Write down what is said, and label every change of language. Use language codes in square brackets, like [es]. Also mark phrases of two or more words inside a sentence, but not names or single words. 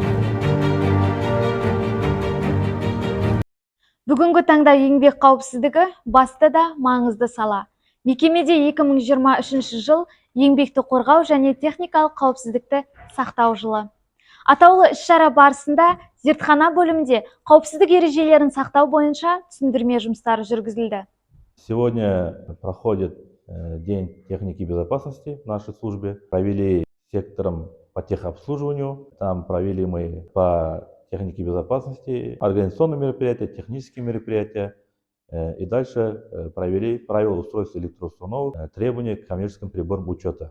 [kk] Бүгінгі таңда еңбек қауіпсіздігі басты да маңызды сала. Мекемеде 2023 жыл еңбекті қорғау және техникалық қауіпсіздікті сақтау жылы. Атаулы іс-шара барысында зертхана бөлімінде қауіпсіздік ережелерін сақтау бойынша түсіндірме жұмыстары жүргізілді. [ru] Сегодня проходит День техники безопасности в нашей службе. Провели сектором по техобслуживанию, там провели мы по технике безопасности организационные мероприятия, технические мероприятия. И дальше провели правила устройства электроустановок, требования к коммерческим приборам учета.